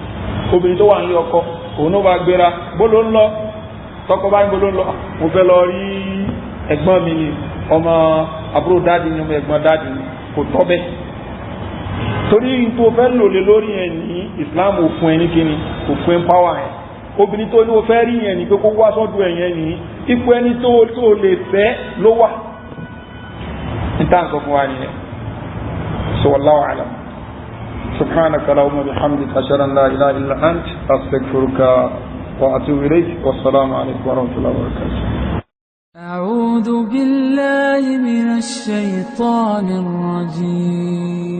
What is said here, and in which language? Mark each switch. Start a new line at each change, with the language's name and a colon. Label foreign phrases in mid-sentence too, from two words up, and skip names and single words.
Yoruba: tó wà ní ọkọ òun ló bá gbéra bó ló ń lọ tọkọ bá ń bó ló ń lọ mo fẹ́ lọ rí ẹ̀gbọ́n mi ni ọmọ àbúrò dáàdì ni ọmọ ẹ̀gbọ́n dáàdì ni kò tọ́ bẹ́ẹ̀ torí tó fẹ́ lò lé lórí yẹn ní Islam ò fún ẹ ní kíni kò fún ẹ pàwọ́ yẹn obìnrin tó ní o fẹ́ rí yẹn ni pé kó wá sọ́dọ̀ ẹ̀ yẹn ní ipò ẹni tó lè fẹ́ ló wà níta nǹkan fún wa nìyẹn.
Arabic: So والله أعلم. سبحانك اللهم بحمدك أشهد أن لا إله إلا أنت أستغفرك وأتوب إليك والسلام عليكم ورحمة الله وبركاته. أعوذ بالله من الشيطان الرجيم.